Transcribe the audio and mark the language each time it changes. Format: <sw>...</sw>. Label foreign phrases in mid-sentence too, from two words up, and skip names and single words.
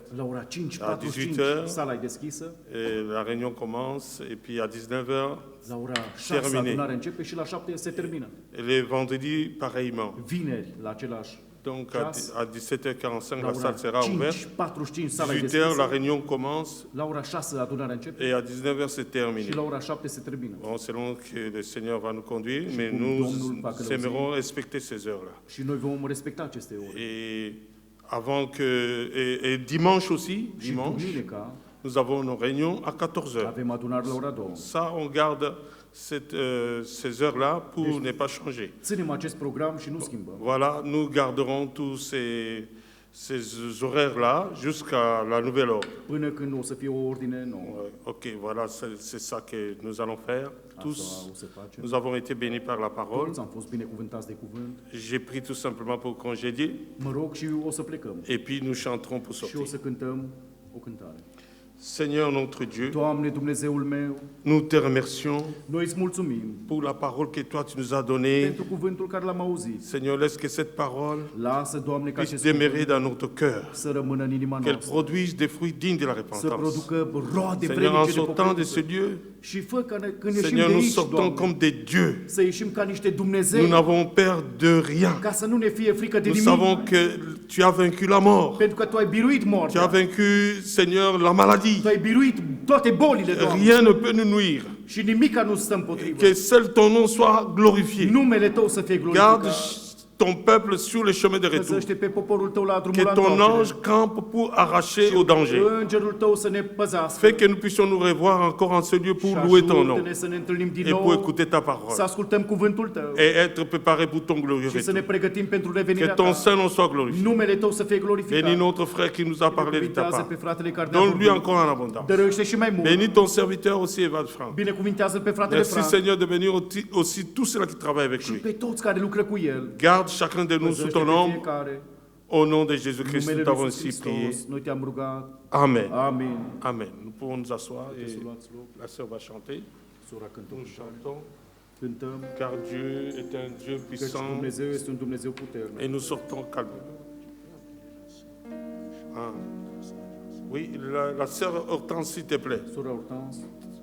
<ro>La ora 5:45 18 sala e deschisă.</ro> <fr>Et la réunion commence et puis à 19h,</fr> <ro>La ora 6</ro> <fr>Terminé.</fr> <ro>adunarea începe și la 7 se termină.</ro> <fr>et les vendredis pareillement.</fr> <ro>Vineri la același</ro> <fr>Donc</fr> <ro>ceas.</ro> <fr>à 17h45,</fr> <ro>La</ro> <fr>la salle</fr> <ro>ora</ro> <fr>sera ouverte.</fr> <ro>5:45 sala e</ro> <fr>18h, la</fr> <ro>deschisă.</ro> <fr>réunion commence</fr> <ro>La ora 6 adunarea începe</ro> <fr>et à 19h, c'est terminé.</fr> <ro>și la ora 7 se termină.</ro> <fr>Bon, selon que le Seigneur va nous conduire, mais</fr> <ro>cum</ro> <fr>nous</fr> <ro>Domnul va călăuzi.</ro> <fr>aimerons respecter ces heures-là.</fr> <ro>Și noi vom respecta aceste ore.</ro> <fr>Et avant que et dimanche aussi,</fr> <ro>Și</ro> <fr>dimanche,</fr> <ro>duminica</ro> <fr>nous avons nos réunions à 14h.</fr> <ro>avem adunare la ora 2.</ro> <fr>Ça, on garde ces heures-là pour ne pas changer.</fr> <ro>Ținem acest program și nu schimbăm.</ro> <fr>Voilà, nous garderons tous ces horaires-là jusqu'à la nouvelle ordre.</fr> <ro>Până când o să fie o ordine nouă.</ro> <fr>Ok, voilà, c'est ça que nous allons faire. Tous,</fr> <ro>Asta o să facem.</ro> <fr>nous avons été bénis par la parole.</fr> <ro>Toți am fost binecuvântați de cuvânt.</ro> <fr>J'ai pris tout simplement pour congédier.</fr> <ro>Mă rog și o să plecăm.</ro> <fr>Et puis nous chanterons pour</fr> <ro>Și o</ro> <fr>sortir.</fr> <ro>să cântăm o cântare.</ro> <fr>Seigneur notre Dieu,</fr> <ro>Doamne, Dumnezeul meu,</ro> <fr>nous te remercions</fr> <ro>noi îți mulțumim</ro> <fr>pour la parole que toi tu nous as donnée.</fr> <ro>pentru cuvântul care l-am auzit.</ro> <fr>Seigneur, laisse que cette parole</fr> <ro>Lasă, Doamne, ca</ro> <fr>puisse</fr> <ro>acest</ro> <fr>demeurer</fr> <ro>cuvânt</ro> <fr>dans notre cœur,</fr> <ro>să rămână în inima</ro> <fr>qu'elle</fr> <ro>noastră,</ro> <fr>produise des fruits dignes de la</fr> <ro>să</ro> <fr>repentance.</fr> <ro>producă roade</ro> <fr>Seigneur, en</fr> <ro>vrednice de</ro> <fr>sortant de</fr> <ro>pocăință.</ro> <fr>ce lieu,</fr> <ro>Și fă ca când ieșim</ro> <fr>Seigneur,</fr> <ro>de</ro> <fr>nous</fr> <ro>aici,</ro> <fr>sortons</fr> <ro>Doamne,</ro> <fr>comme des dieux.</fr> <ro>să ieșim ca niște</ro> <fr>Nous</fr> <ro>Dumnezei,</ro> <fr>n'avons peur de rien.</fr> <ro>ca să nu ne fie frică de</ro> <fr>Nous</fr> <ro>nimic,</ro> <fr>savons que tu as vaincu la mort.</fr> <ro>pentru că Tu ai biruit</ro> <fr>Tu as</fr> <ro>moartea,</ro> <fr>vaincu, Seigneur, la maladie.</fr> <ro>Tu ai biruit toate bolile, Doamne,</ro> <fr>Rien ne peut nous nuire.</fr> <ro>și nimica nu stă împotrivă.</ro> <fr>Que seul ton nom soit glorifié.</fr> <ro>Numele Tău să fie</ro> <fr>Garde</fr> <ro>glorificat.</ro> <fr>ton peuple sur le chemin de retour.</fr> <ro>Păzește pe poporul tău la drumul</ro> <fr>Que</fr> <ro>la</ro> <fr>ton</fr> <ro>întoarcere.</ro> <fr>ange campe pour arracher au danger.</fr> <ro>Îngerul tău să ne păzească.</ro> <fr>Fais que nous puissions nous revoir encore en ce lieu pour</fr> <ro>Și</ro> <fr>louer ton nom</fr> <ro>ajută-ne să ne întâlnim din</ro> <fr>et pour</fr> <ro>nou,</ro> <fr>écouter ta</fr> <ro>să</ro> <fr>parole</fr> <ro>ascultăm cuvântul tău</ro> <fr>et être préparés pour ton glorieux</fr> <ro>și să ne</ro> <fr>retour.</fr> <ro>pregătim pentru</ro> <fr>Que</fr> <ro>revenirea</ro> <fr>ton</fr> <ro>ta.</ro> <fr>Saint-Nom soit glorifié.</fr> <ro>Numele tău să fie</ro> <fr>Bénis</fr> <ro>glorificat.</ro> <fr>notre frère qui nous a parlé de ta</fr> <ro>Binecuvintează</ro> <fr>part.</fr> <ro>pe fratele care ne-a</ro> <fr>Donne-lui</fr> <ro>vorbit.</ro> <fr>encore en abondance.</fr> <ro>Dăruiește și mai mult.</ro> <fr>Bénis ton serviteur aussi, Evad Franck.</fr> <ro>Binecuvintează pe fratele</ro> <fr>Merci</fr> <ro>Frank</ro> <fr>Seigneur de bénir aussi tous ceux qui travaillent avec</fr> <ro>și</ro> <fr>lui.</fr> <ro>pe toți care lucră cu el.</ro> <fr>Garde chacun de nous sous</fr> <ro>Păzește</ro> <fr>ton</fr> <ro>pe</ro> <fr>nom.</fr> <ro>fiecare.</ro> <fr>Au nom de Jésus-Christ,</fr> <ro>Numele</ro> <fr>nous</fr> <ro>lui</ro> <fr>t'avons</fr> <ro>Iisus</ro> <fr>ainsi prié.</fr> <ro>Hristos, noi te-am rugat.</ro> <fr>Amen.</fr> <ro>Amin.</ro> <fr>Amen. Nous pouvons nous asseoir et</fr> <ro>Să luați loc.</ro> <fr>la sœur va chanter.</fr> <ro>Sora cântă</ro> <fr>Nous chantons</fr> <ro>cântăm,</ro> <fr>car Dieu est un Dieu</fr> <ro>căci</ro> <fr>puissant</fr> <ro>Dumnezeu este un Dumnezeu puternic.</ro> <fr>et nous sortons calmement. Ah. Oui, la sœur Hortense, s'il te plaît.</fr> <ro>Sora Hortense,</ro>